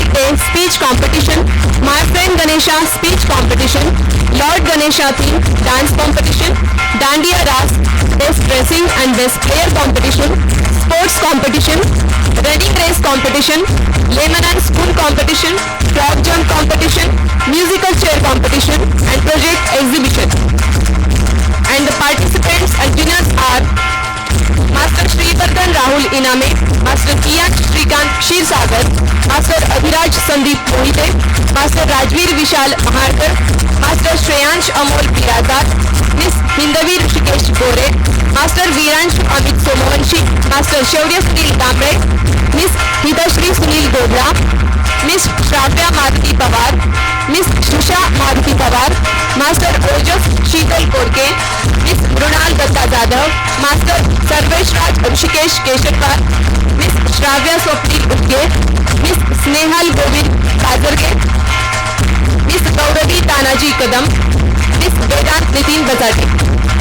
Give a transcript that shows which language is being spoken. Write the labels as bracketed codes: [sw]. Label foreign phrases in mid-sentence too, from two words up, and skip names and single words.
[en] Day speech competition, My Friend Ganesha speech competition, Lord Ganesha theme dance competition, Dandiya Ras, Best Dressing and Best Player competition, Sports competition, Running race competition, Layman and Spoon competition, Frog jump competition, Musical chair competition and Project exhibition. And the participants and winners are Master Shrivardhan Rahul Iname, Master Kiyansh Shrikant Kshirsagar, Master Adhiraj Sandeep Mohite, Master Rajveer Vishal Maharkar, Master Shreyansh Amol Pirazar, Miss Hindavi Rishikesh Gore, Master Veeransh Amit Somovanshi, Master Shaurya Sunil Kambe, Miss Hitashri Sunil Govda, Miss Shravya Maruti Pawar, Miss Shusha Maruti Pawar, Master Ojas Sheetal Korke, Miss Mrunal Datta Jadhav, Master Sarvesh Raj Rishikesh Kesharkar, Miss Shravya Swapnil Udge, Miss Snehal Govind Kazarge, Miss Gauravi Tanaji Kadam, Miss Vedant Nitin Bazati.